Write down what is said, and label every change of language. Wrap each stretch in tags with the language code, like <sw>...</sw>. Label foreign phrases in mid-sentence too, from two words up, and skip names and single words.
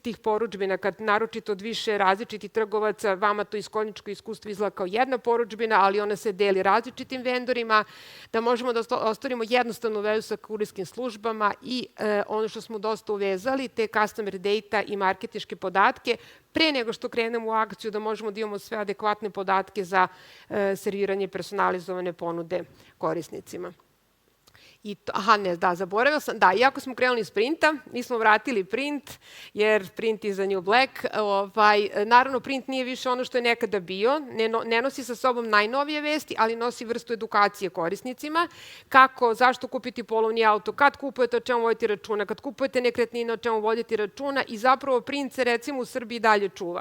<sr>tih porudžbina, kad naročito od više različitih trgovaca, vama to iz konjičko iskustvo izgleda kao jedna porudžbina, ali ona se deli različitim vendorima, da možemo da ostvarimo jednostavnu vezu sa kurirskim službama i ono što smo dosta uvezali, te</sr> <en>customer data</en> <sr>i marketinške podatke, pre nego što krenemo u akciju da možemo da imamo sve adekvatne podatke za serviranje personalizovane ponude korisnicima. Zaboravila sam. Da, iako smo krenuli iz printa, nismo vratili print, jer</sr> <en>print is a new black.</en> <sr>Naravno, print nije više ono što je nekada bio. Ne nosi sa sobom najnovije vesti, ali nosi vrstu edukacije korisnicima. Kako, zašto kupiti polovni auto, kad kupujete, o čemu voditi računa, kad kupujete nekretnine, o čemu voditi računa i zapravo print se recimo u Srbiji dalje čuva.</sr>